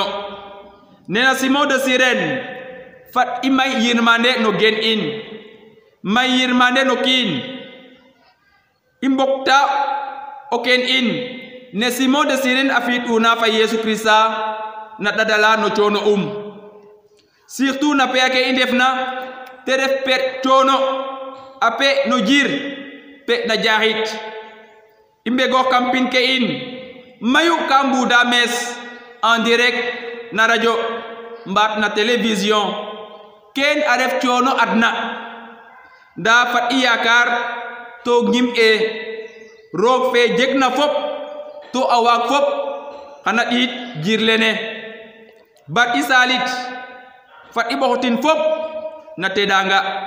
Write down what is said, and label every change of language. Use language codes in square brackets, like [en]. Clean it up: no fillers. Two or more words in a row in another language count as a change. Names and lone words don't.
[srr] Nena Simon de Cyrène fat i may yirmande no gen in, may yirmande no kiin, i mbokta o ken in ne Simon de Cyrène a fi'tuna fa Yesu Krista na ɗadala no coono surtout na pe ake i ndefna te ref pe coono a pe no jir pe na jaxit. I mbegoox kam pin ke in mayu ka mbuda mes [fr] en direct [srr] na radio mbaat na télévision, ken a ref coono adna. Nda fat i yakar to ngim roog fe jegna fop to a waag fop xana ɗiit jirlene. Bat i salit fat i ɓoxotin fop na tedanga.